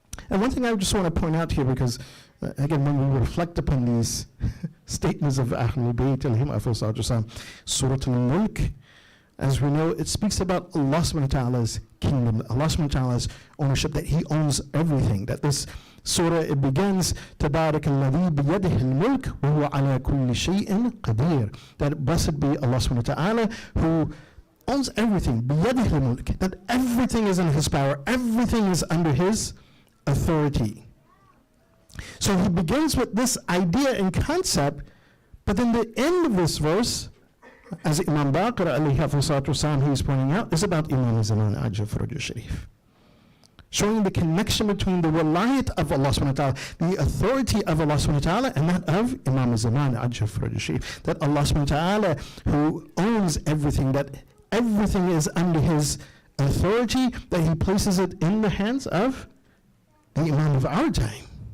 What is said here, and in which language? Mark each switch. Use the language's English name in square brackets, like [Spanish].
[English] And one thing I just want to point out here, because again, when we reflect upon these statements of Ahlul Bayt alayhim afdal salatu wassalam, Surah Al-Mulk, as we know, it speaks about Allah subhanahu wa ta'ala's kingdom, Allah subhanahu wa ta'ala's ownership, that he owns everything. That this surah, it begins, [Arabic] تَبَارَكَ الَّذِي بِيَدِهِ الْمُلْكُ وَهُوَ عَلَى كُلِّ شَيْءٍ قَدِيرٌ. [English] That blessed be Allah subhanahu wa ta'ala, who owns everything, [Arabic] بِيَدِهِ الْمُلْكُ, [English] that everything is in his power, everything is under his authority. So he begins with this idea and concept, but then the end of this verse, as Imam Baqir alayhi salatu wasalam, he is pointing out, is about Imam Zaman al-Sharif, showing the connection between the walayat of Allah subhanahu wa ta'ala, the authority of Allah subhanahu wa ta'ala, and that of Imam Zaman al-Sharif, that Allah subhanahu wa ta'ala, who owns everything, that everything is under his authority, that he places it in the hands of the Imam of our time.